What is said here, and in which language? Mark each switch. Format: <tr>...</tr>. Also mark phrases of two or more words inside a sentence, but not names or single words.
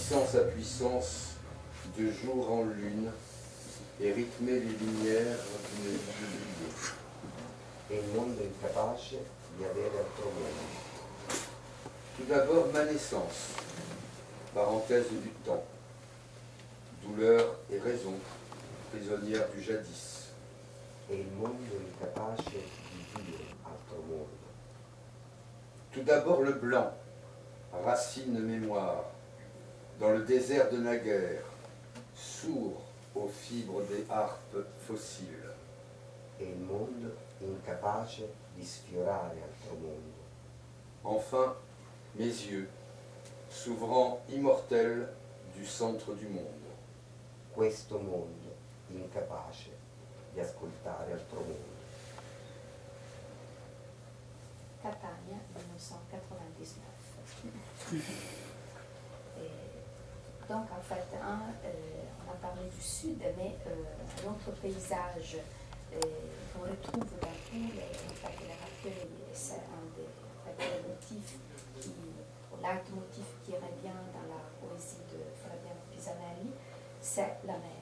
<fr>sa puissance de jour en lune et rythmer les lumières d'une vie brillée.</fr> <it>È il mondo incapace di avere altro mondo.</it> <fr>Tout d'abord, ma naissance, parenthèse du temps, douleur et raison, prisonnière du jadis.</fr> <it>È il mondo incapace di dire altro mondo.</it> <fr>Tout d'abord le blanc, racine mémoire, dans le désert de naguère, sourd aux fibres des harpes fossiles.</fr> <it>È il mondo incapace di sfiorare altro mondo.</it> <fr>Enfin, mes yeux, s'ouvrant immortels du centre du monde.</fr> <it>Questo mondo incapace di ascoltare altro mondo. Catania, 1999.</it> <fr>Donc en fait, on a parlé du sud, mais un autre paysage qu'on retrouve dans tous les recueils, et c'est un des motifs leitmotiv qui revient dans la poésie de Fabiano Pisanelli, c'est la mer.</fr>